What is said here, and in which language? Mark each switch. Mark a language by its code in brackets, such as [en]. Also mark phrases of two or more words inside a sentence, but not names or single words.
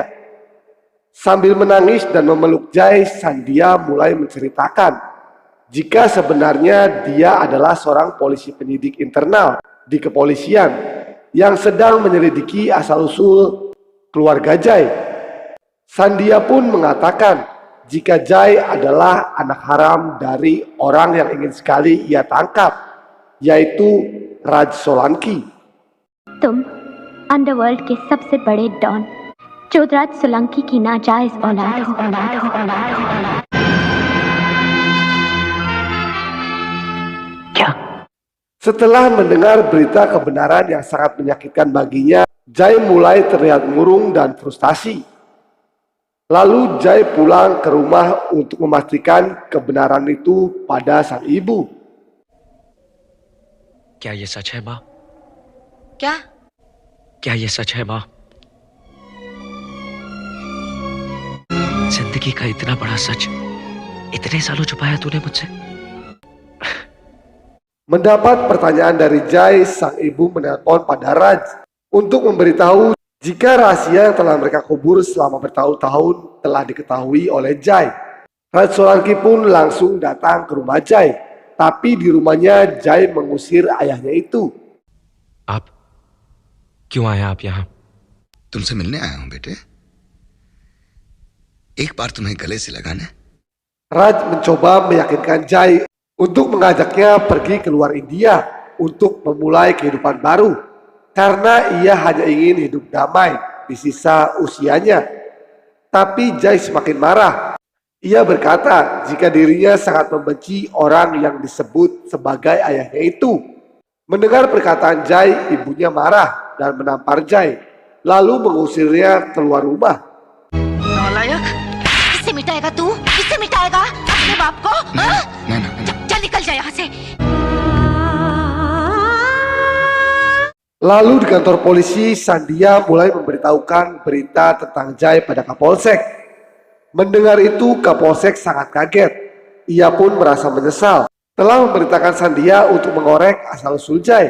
[id] Sambil menangis dan memeluk Jai, Sandia mulai menceritakan jika sebenarnya dia adalah seorang polisi penyidik internal di kepolisian yang sedang menyelidiki asal-usul keluarga Jai. Sandia pun mengatakan jika Jai adalah anak haram dari orang yang ingin sekali ia tangkap, yaitu Raj Solanki. [hi] तुम अंडरवर्ल्ड के सबसे बड़े डॉन जोधराज सोलंकी की नाजायज औलाद हो। क्या? [id] Setelah mendengar berita kebenaran yang sangat menyakitkan baginya, Jai mulai terlihat murung dan frustasi. Lalu Jai pulang ke rumah untuk memastikan kebenaran itu pada sang ibu. [hi] क्या ये सच है माँ? क्या? क्या ये सच है माँ? जिंदगी का इतना बड़ा सच इतने सालों छुपाया तूने मुझसे? [id] Mendapat pertanyaan dari Jai, sang ibu menelpon pada Raj untuk memberitahu jika rahasia yang telah mereka kubur selama bertahun-tahun telah diketahui oleh Jai. Raj Solanki pun langsung datang ke rumah Jai, tapi di rumahnya Jai mengusir ayahnya itu. [hi] आप क्यों आए आप यहाँ? तुमसे मिलने आया हूं बेटे। एक बार तुम्हें गले से लगाना। [id] Raj mencoba meyakinkan Jai untuk mengajaknya pergi ke luar India untuk memulai kehidupan baru karena ia hanya ingin hidup damai di sisa usianya. Tapi Jai semakin marah. Ia berkata jika dirinya sangat membenci orang yang disebut sebagai ayahnya itu. Mendengar perkataan Jai, ibunya marah dan menampar Jai, lalu mengusirnya keluar rumah. [hi] नालायक! किससे मिटाएगा तू? किससे मिटाएगा अपने बाप को? हाँ? चल निकल जा यहाँ से। [id] Lalu di kantor polisi, Sandia mulai memberitahukan berita tentang Jai pada Kapolsek. Mendengar itu, Kapolsek sangat kaget. Ia pun merasa menyesal telah memerintahkan Sandia untuk mengorek asal-usul Jai.